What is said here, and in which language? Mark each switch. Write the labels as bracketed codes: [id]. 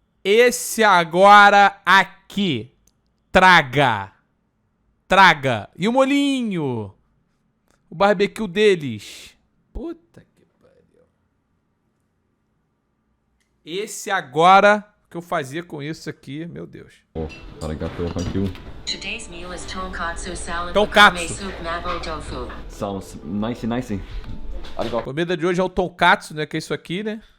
[pt] Esse agora aqui. Traga. Traga. E o molinho. O barbecue deles. Puta que pariu. Esse agora que eu fazia com isso aqui, meu Deus. [en] Oh, arigato, thank you. Today's meal is tonkatsu salad [ja] Tonkatsu. [en] wakame soup mabo tofu. Sounds nice. Arigato. [pt] A comida de hoje é o tonkatsu, né? Que é isso aqui, né?